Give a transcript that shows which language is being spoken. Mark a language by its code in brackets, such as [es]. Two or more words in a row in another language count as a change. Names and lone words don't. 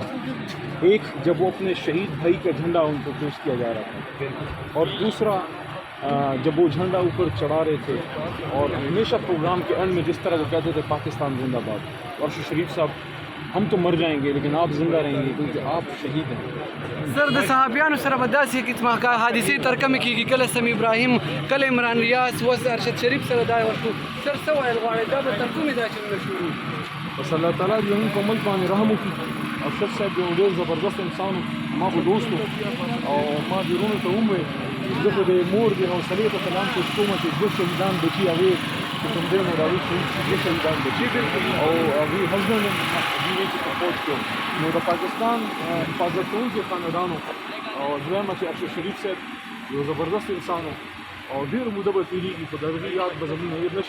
[ur] ایک جب وہ اپنے شہید بھائی کا جھنڈا ان کو پیش کیا جا رہا تھا، اور دوسرا جب وہ جھنڈا اوپر چڑھا رہے تھے اور ہمیشہ پروگرام کے اینڈ میں جس طرح وہ کہتے تھے پاکستان زندہ باد. اور شریف صاحب ہم تو مر جائیں گے لیکن آپ زندہ رہیں گے کیونکہ آپ شہید ہیں. [ps] सर د صحابیانو سره به داسې قسمه حادثې ترکمې کېږي، کله سمی ابراهیم، کله عمران ریاض، اوس ارشد شریف سره دا ورکو. سر څه ویل غواړئ دا به تر کومې دا چلونه شروع؟ بس الله تعالی دې موږ په ملک باندې رحم وکړي. ارشد صاحب یو ډېر زبردست انسان و، ما به دوست و، او ما دې وروڼو ته ومویل زه خو د مور د حوصلې په سلام کوشش کوم چې دوه شهیدان بچي هغې چې کوم دی نو راوي دوه شهیدان بچي او هغې هزبنډ هغې چې په فوج کې نو د پاکستان حفاظت کوونکي خاندانو او دویمه چې ارشد شریف صاحب یو زبردست انسان و او ډېر موده به تېرېږي، خو د هغې یاد به زموږ هېر نه شي.